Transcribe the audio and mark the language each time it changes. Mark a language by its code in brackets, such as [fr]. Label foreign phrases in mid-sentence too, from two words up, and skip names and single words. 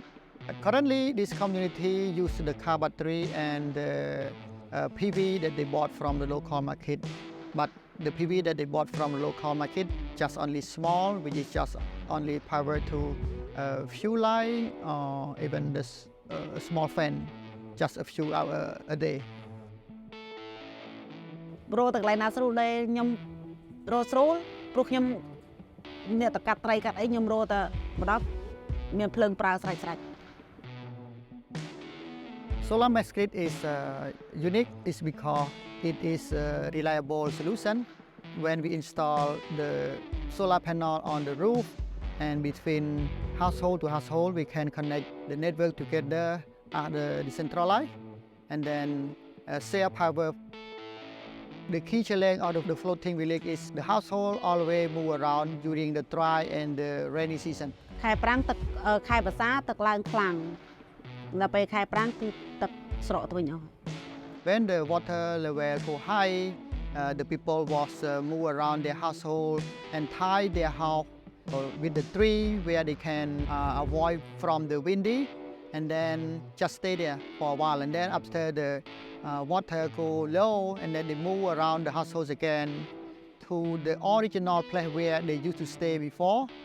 [en] Currently, this community uses the Kbal Toal and the PV that they bought from the local market. But the PV that they bought from the local market just only small, which is just only power to fuel line or even this small fan, just a few hours a day. [km] រកតែកន្លែងណាស្រួលដែរខ្ញុំរកស្រួលព្រោះខ្ញុំអ្នកតកាត់ត្រីកាត់អីខ្ញុំរកតែម្ដងមានភ្លើងប្រើស្រេច [en] Solar mesh grid is unique is because it is a reliable solution. When we install the solar panel on the roof and between household to household, we can connect the network together at the decentralized and then share power. The key challenge out of the floating village is the household always move around during the dry and the rainy season. [km] ខែប្រាំងទឹកខែវស្សាទឹកឡើងខ្លាំងដល់ពេលខែប្រាំងគឺទឹកស្រកទៅវិញអស់ [en] When the water level go high, the people was move around their household and tie their house with the tree where they can avoid from the windy and then just stay there for a while, and then after the water go low and then they move around the households again to the original place where they used to stay before.